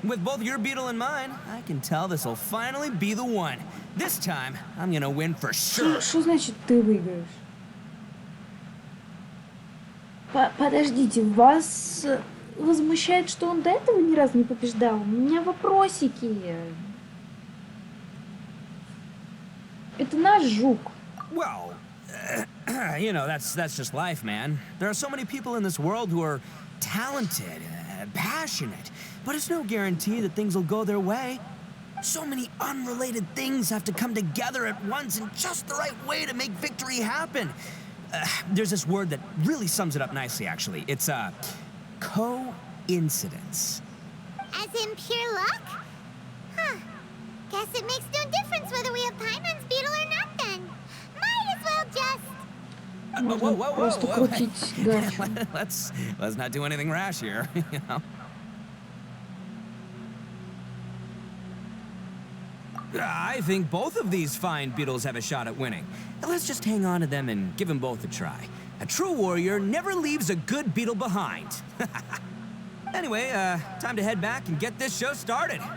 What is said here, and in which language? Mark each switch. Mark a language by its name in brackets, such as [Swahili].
[English] With both your beetle and mine, I can tell this'll finally be the one. This time, I'm gonna win for sure. [Russian] Что значит ты выиграешь? Подождите, вас возмущает, что он до этого ни разу не побеждал? У меня вопросики. Это наш жук. [English] Well, you know, that's just life, man. There are so many people in this world who are talented, passionate, but it's no guarantee that things will go their way. So many unrelated things have to come together at once in just the right way to make victory happen. There's this word that really sums it up nicely, actually. It's coincidence. As in pure luck? Huh. Guess it makes no difference whether we have Paimon's beetle or not then. Might as well just... [Russian] Можно просто крутить гачу. [English] Let's not do anything rash here, you know. I think both of these fine beetles have a shot at winning. Let's just hang on to them and give them both a try. A true warrior never leaves a good beetle behind. Anyway, time to head back and get this show started.